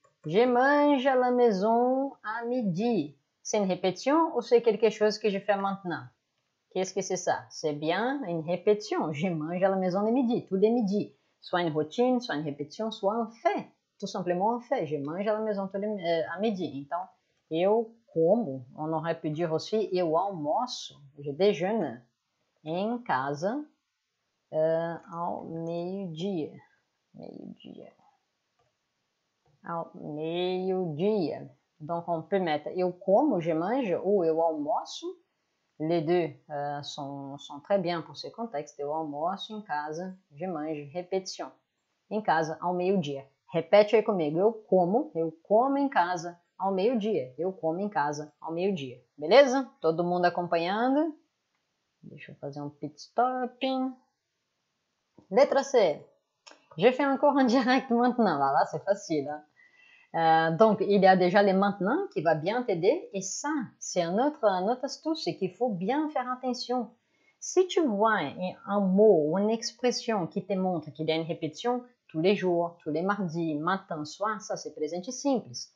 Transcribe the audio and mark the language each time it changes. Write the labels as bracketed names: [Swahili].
[French] Je mange à la maison à midi. C'est une répétition ou c'est quelque chose que je fais maintenant? Qu'est-ce que c'est ça? C'est bien une répétition. Je mange à la maison à midi, tous les midis. Soit une routine, soit une répétition, soit un fait. Tout simplement un fait. Je mange à la maison à midi. [Portuguese] Então, eu como, [French] on aurait pu dire aussi, [Portuguese] eu almoço, [French] je déjeune [Portuguese] em casa ao meio-dia. Ao meio-dia. [French] Donc, on peut mettre [Portuguese] eu como, [French] je mange, ou [Portuguese] eu almoço. [French] Les deux sont très bien pour ce contexte. [Portuguese] Eu almoço em casa, [French] je mange, répétition. [Portuguese] Em casa, ao meio-dia. Repete aí comigo. Eu como em casa ao meio-dia. Eu como em casa ao meio-dia. Beleza? Todo mundo acompanhando? Deixa eu fazer um pit stop. Letra C. [French] Je fais encore un direct maintenant. Voilà, c'est facile. Hein? Donc, il y a déjà les maintenant qui va bien t'aider. Et ça, c'est un autre astuce, c'est qu'il faut bien faire attention. Si tu vois un mot ou une expression qui te montre qu'il y a une répétition tous les jours, tous les mardis, matin, soir, ça c'est presente simples.